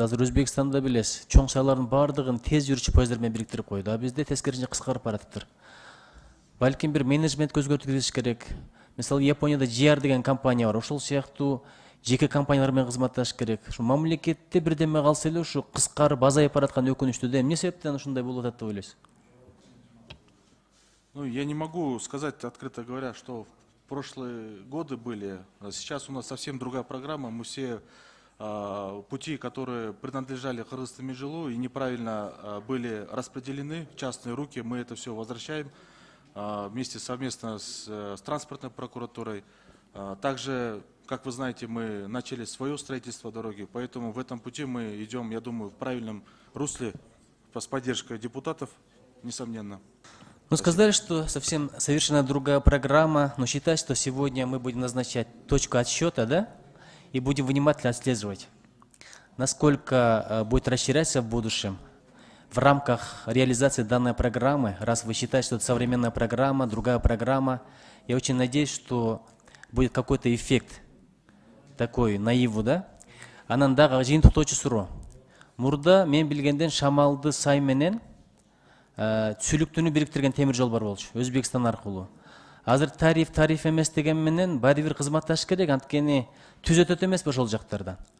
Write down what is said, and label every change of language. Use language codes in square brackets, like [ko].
[ky] Азыр Өзбекстанда билесиз, чоң шаарлардын баардыгын тез жүрүүчү поезддар менен бириктирип койду. А бизде тескерисинче кыскарып баратыптыр. Балким бир менеджментке өзгөртүү киргизиш керек. Мисалы Японияда JR деген компания бар. Ошол сыяктуу жеке компаниялар менен кызматташ керек. Ушу мамлекетте бирдеме калса эле ушу кыскарып азайып бараткан өкүнүчтүү да. Эмне себептен ушундай болуп атат деп ойлойсуз? [ru] Ну, я не могу сказать, открыто говоря, что в прошлые годы были. Сейчас у нас совсем другая программа. Мы все пути, которые принадлежали Кыргызстан-Межелу и неправильно были распределены в частные руки, мы это все возвращаем вместе совместно с транспортной прокуратурой. Также, как вы знаете, мы начали свое строительство дороги, поэтому в этом пути мы идем, я думаю, в правильном русле с поддержкой депутатов, несомненно. Ну, сказали, что совсем совершенно другая программа, но считаю, что сегодня мы будем назначать точку отсчета, да, и будем внимательно отслеживать, насколько будет расширяться в будущем в рамках реализации данной программы. Раз вы считаете, что это современная программа, другая программа, я очень надеюсь, что будет какой-то эффект такой наиву, да. [ky] Анан дагы жыйынтыктоочу суроо. Мурда мен билгенден Шамалды Сай менен Сүлүктүнү бириктирген темир жол бар болчу, Өзбекстан аркылуу. Азыр тариф эмес деген менен баары бир кызматташ керек, анткени түзөтөт эмеспи ошол жактардан.